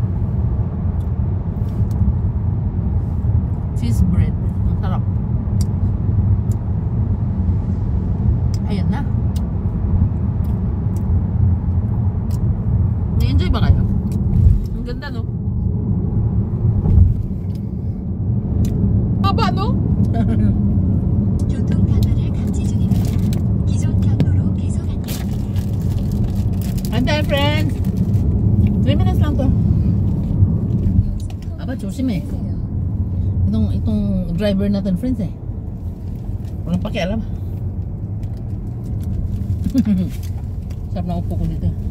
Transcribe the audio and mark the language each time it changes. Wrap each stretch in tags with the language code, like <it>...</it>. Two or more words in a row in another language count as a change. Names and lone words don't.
<en>Cheese bread.</en> <tl>Ang sarap. Ayan na. Na-enjoy ba kayo? Ang ganda no? Haba no?</tl> <ko>교통편을 감지 중입니다. 기존 경로로 계속 안내.</ko> <tl>Antay friends. 3 minutes lang to.</tl> <ko>Aba, 조심해.</ko> <tl>Itong driver natin friends eh. Walang pakialam. Sarap na upo ko dito.</tl>